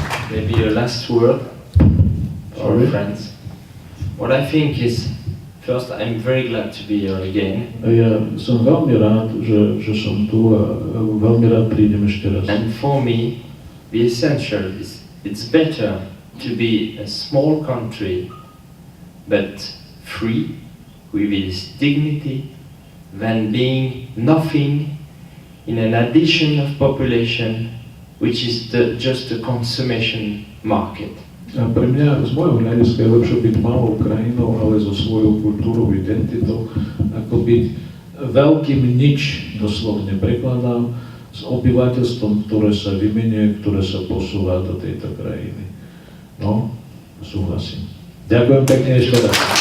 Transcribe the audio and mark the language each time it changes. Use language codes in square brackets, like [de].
[en] Maybe a last word for our friends. What I think is, first, I'm very glad to be here again. [sk] Ja som veľmi rád, že som tu a veľmi rád prídem ešte raz. [en] And for me, the essential is it's better to be a small country but free with its dignity than being nothing in an addition of population which is just a consummation market. [sk] A pre mňa, z môjho hľadiska, je lepšie byť malou krajinou, ale so svojou kultúrou, identitou, ako byť veľkým nič, doslovne prekladám, s obyvateľstvom, ktoré sa vymenuje, ktoré sa posúva do tejto krajiny. No, súhlasím. Ďakujem pekne ešte raz.